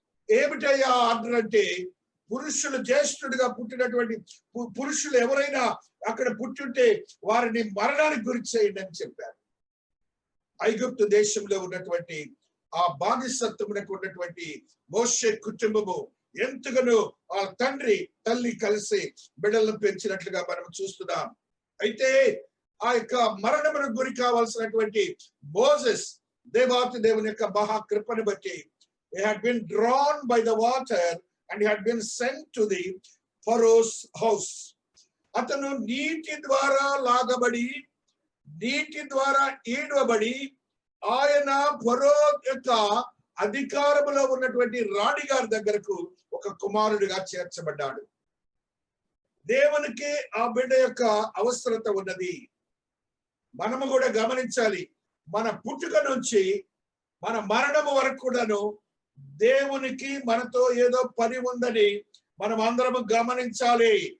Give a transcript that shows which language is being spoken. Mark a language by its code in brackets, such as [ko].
[te] ఏమిటయ్యా ఆర్డర్ అంటే, పురుషులు జ్యేష్ఠుడిగా పుట్టినటువంటి పురుషులు ఎవరైనా అక్కడ పుట్టుంటే వారిని మరణానికి గురి చేయండి అని చెప్పారు. ఐగుప్తు దేశంలో ఉన్నటువంటి ఆ బానిసత్వమునకు ఉన్నటువంటి మోషే కుటుంబము ఎంతగానో ఆ తండ్రి తల్లి కలిసి బిడ్డలను పెంచినట్లుగా మనం చూస్తున్నాం. అయితే ఆ యొక్క మరణమునకు గురి కావాల్సినటువంటి మోసెస్ దేవాతి దేవుని యొక్క మహాకృపను బట్టి [en] he had been drawn by the water and he had been sent to the Pharaoh's house. [te] అతను నీటి ద్వారా లాగబడి, నీటి ద్వారా ఈడవబడి ఆయన ఫరో యొక్క అధికారములో ఉన్నటువంటి రాణి గారి దగ్గరకు ఒక కుమారుడిగా చేర్చబడ్డాడు. దేవునికి ఆ బిడ్డ యొక్క అవసరత ఉన్నది. మనము కూడా గమనించాలి, మన పుట్టుక నుంచి మన మరణము వరకు కూడాను దేవునికి మనతో ఏదో పని ఉందని మనం అందరము గమనించాలి.